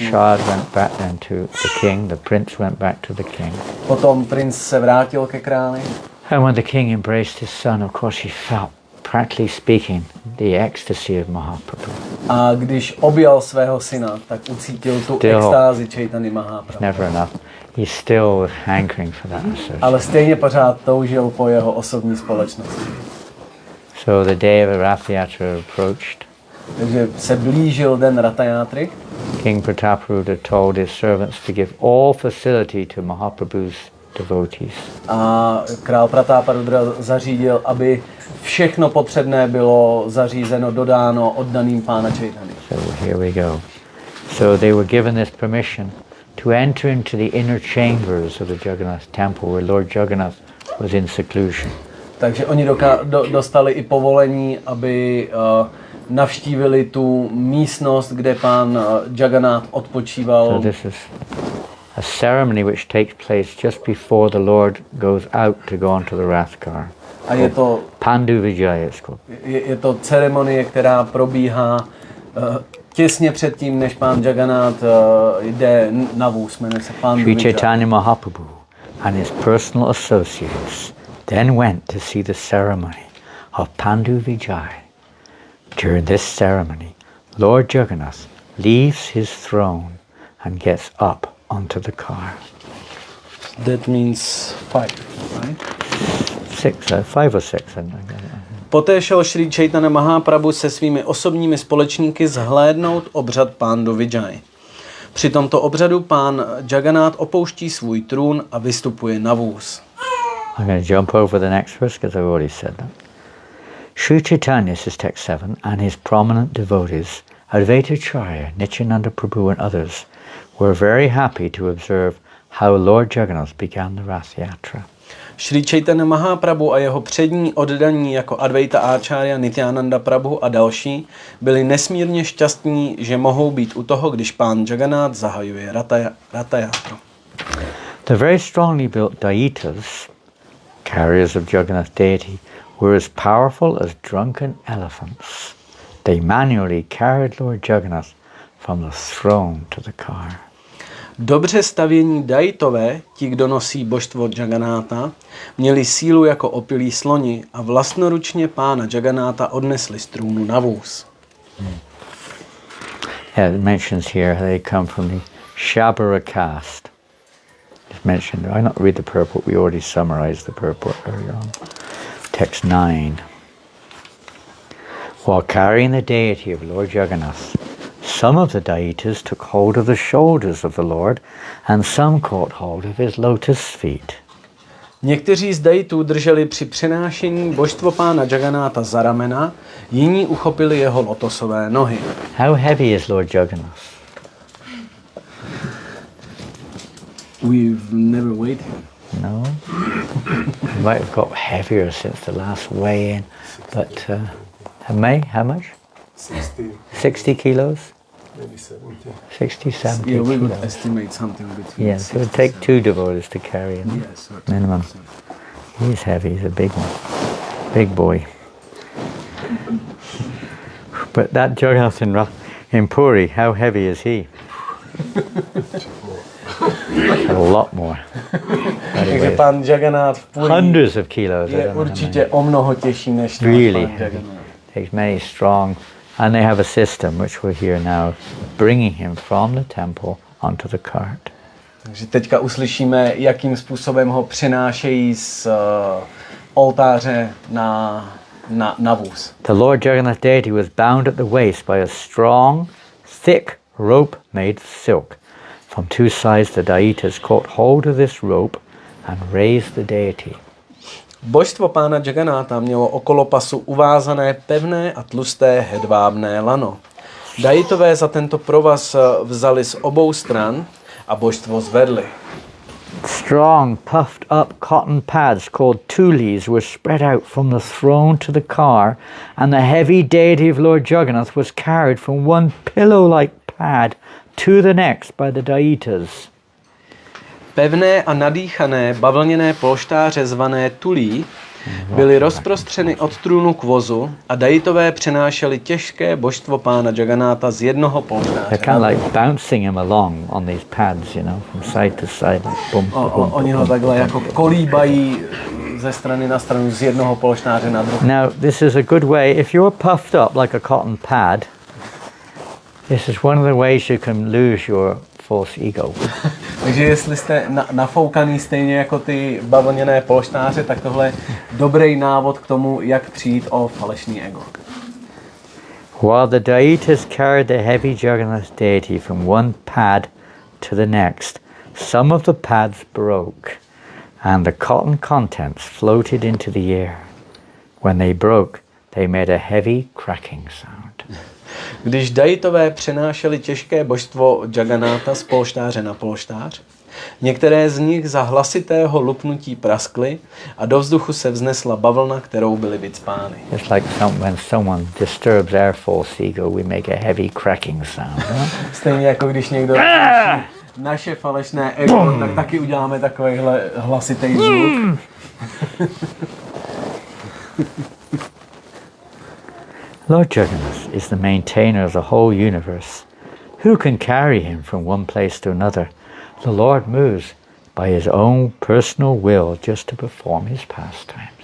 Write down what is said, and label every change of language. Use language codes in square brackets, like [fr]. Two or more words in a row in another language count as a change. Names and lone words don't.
[en] Child went back then to the king, the prince went back to the king. [cs] Potom princ se vrátil ke králi. [en] And when the king embraced his son, of course he felt, practically speaking, the ecstasy of Mahaprabhu. [cs] A když objal svého syna, tak ucítil tu extázi Chaitanya Mahaprabhu. [en] Never enough. He's still hankering for that association. [cs] Ale stejně pořád toužil po jeho osobní společnosti. [en] So the day of Rath Yatra approached. [cs] Takže se blížil den Ratayátry. [en] King Prataparudra told his servants to give all facility to Mahaprabhu's devotees. [cs] A král Prataparudra zařídil, aby všechno potřebné bylo zařízeno, dodáno oddaným pána Chaitanya. [en] So here we go. So they were given this permission to enter into the inner chambers of the Jagannath temple where Lord Jagannath was in seclusion. [cs] Takže oni dostali i povolení, aby navštívili tu místnost, kde pán Jagannath odpočíval. [en] So this is a ceremony which takes place just before the Lord goes out to go onto the Rath car. [cs] A je to Pandu Vijaya. Je to ceremonie, která probíhá těsně předtím, než pán Jagannath jde na vůz, jmenuje se Pandu Sri Vijaya. [en] Chaitanya Mahaprabhu and his personal associates then went to see the ceremony of Pandu Vijay. During this ceremony, Lord Jagannath leaves his throne and gets up onto the car. That means 5, right? 5 or 6. [cs] Poté šel Sri Chaitanya Mahaprabhu se svými osobními společníky zhlédnout obřad Pandu Vijay. Při tomto obřadu pán Jagannath opouští svůj trůn a vystupuje na vůz. [en] I'm going to jump over the next verse because I've already said that. Sri Chaitanya, says text 7, and his prominent devotees, Advaita Charya, Nityananda Prabhu and others, were very happy to observe how Lord Jagannath began the Rath Yatra. [cs] Sri Chaitanya Mahaprabhu a jeho přední oddaní jako Advaita Acharya, Nityananda Prabhu a další byli nesmírně šťastní, že mohou být u toho, když pán Jagannath zahajuje Ratha Yatru. [en] The very strongly built Daitas, carriers of Jagannath deity, were as powerful as drunken elephants. They manually carried Lord Jagannath from the throne to the car. [cs] Dobře stavění Daitové, ti, kdo nosí božstvo Jagannatha, měli sílu jako opilí sloni a vlastnoručně pána Jagannatha odnesli z trůnu na vůz. [en] Yeah, it mentions here they come from the Shabara caste. It's mentioned. I not read the purport. We already summarized the purport earlier on. Text 9. While carrying the deity of Lord Jagannath, some of the deities took hold of the shoulders of the Lord, and some caught hold of his lotus feet. Někteří z daitů drželi při přenášení božstvo pána Jagannatha za ramena, jiní uchopili jeho lotosové nohy. How heavy is Lord Jagannath? We've never weighed him. No. He might have got heavier since the last weigh-in, but how much? 60 kilos? Maybe 70. 60, 70 Yeah, we would kilos. estimate something between. Yes, it would take 2 devotees to carry him. Yes, Minimum. He's heavy, he's a big one. Big boy. But that Jagannath in Puri, how heavy is he? A lot more. [cs] Takže pán Jagannath v Puri [en] Hundreds of kilos. [cs] je určitě o mnoho těžší než [en] Really [cs] pán [en] heavy. [cs] Jagannath. [en] Takes many strong, and they have a system which we'll hear now, bringing him from the temple onto the cart. [cs] Takže teďka uslyšíme, jakým způsobem ho přenášejí z oltáře na vůz. [en] The Lord Jagannath deity was bound at the waist by a strong, thick rope made of silk. From 2 sides the deitas caught hold of this rope and raised the deity. [cs] Božstvo pána Jagannatha mělo okolo pasu uvázané pevné a tlusté hedvábné lano. Daitové za tento provaz vzali z obou stran a božstvo zvedli. [en] Strong, puffed up cotton pads called tulis were spread out from the throne to the car, and the heavy deity of Lord Jagannath was carried from one pillow-like pad to the next by the daitas. [cs] Pevné a nadýchané bavlněné polštáře zvané tulí byly rozprostřeny od trůnu k vozu a daitové přenášeli těžké božstvo pána Jagannatha z jednoho polštáře. [en] They're kind of like bouncing him along on these pads, you know, from side to side. Bump, bump, [cs] Oni ho takhle jako kolíbají ze strany na stranu z jednoho polštáře na druhý. [en] Now, this is a good way, if you're puffed up like a cotton pad, this is one of the ways you can lose your false ego. [cs] Takže jestli jste nafoukaný stejně jako ty bavlněné polštáře, tak tohle je dobrý návod k tomu, jak přijít o falešný ego. [en] While the deitas carried the heavy Jagannath deity from one pad to the next, some of the pads broke, and the cotton contents floated into the air. When they broke, they made a heavy cracking sound. [cs] Když daitové přenášeli těžké božstvo Jagannatha z polštáře na polštář, Některé z nich za hlasitého lupnutí praskly a do vzduchu se vznesla bavlna, kterou byly vycpány. [en] It's like when someone disturbs our false ego, we make a heavy cracking sound. [cs] Stejně jako když někdo naše falešné ego, tak taky uděláme takovýhle hlasitý zvuk. [en] Lord Jagannath is the maintainer of the whole universe. Who can carry him from one place to another? The Lord moves by his own personal will just to perform his pastimes.